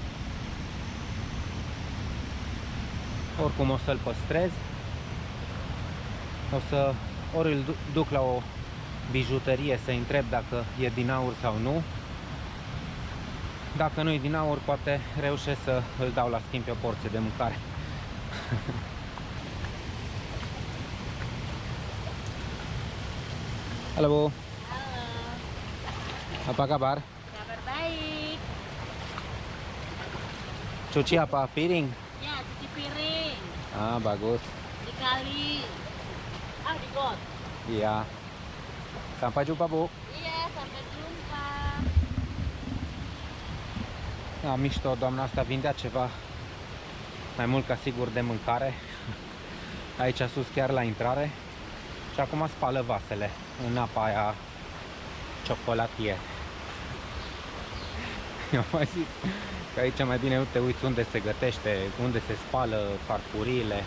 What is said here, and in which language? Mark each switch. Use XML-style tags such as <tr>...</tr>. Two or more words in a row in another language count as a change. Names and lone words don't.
<ro>Oricum o să-l păstrez, ori îl duc la o bijuterie să întreb dacă e din aur sau nu. Dacă nu e din aur, poate reușesc să îl dau la schimb pe o porție de mâncare.</ro> <id>Halo Bu. Halo. Apa kabar? Kabar baik. Cuci apa? Piring? Ya, cuci piring. Ah, bagus. Di kali. Ah, di got. Iya. Sampai jumpa, Bu. Iya, sampai jumpa.</id> <ro>Da, mișto, doamna asta vindea ceva mai mult ca sigur de mâncare. Aici sus, chiar la intrare. Și acum spală vasele în apa aia ciocolatie. Eu mai zis că aici mai bine nu te uiți unde se gătește, unde se spală farfuriile.</ro>